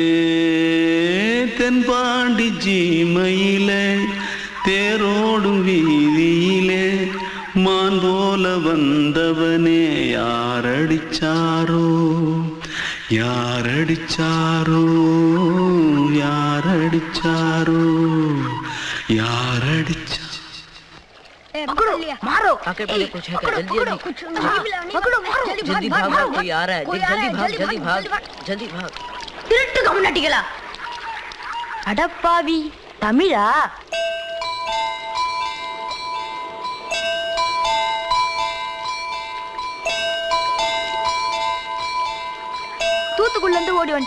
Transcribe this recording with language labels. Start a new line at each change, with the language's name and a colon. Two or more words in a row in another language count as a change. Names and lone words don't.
Tamil: தென்பாண்டி சீமையிலே தேரோடும் வீதியிலே மான் போல வந்தவனே யாரடிச்சாரோ யாரடிச்சாரோ யாரடிச்சாரோ யாரடிச்சா
Hindi: पकड़ो मारो आके पहले कुछ है क्या जल्दी पकड़ो मारो जल्दी भाग कोई आ रहा है जल्दी भाग
Tamil: திருட்டு கம்முனட்டிகளா அடப்பாவி தமிழா தூத்துக்குள்ள இருந்து ஓடி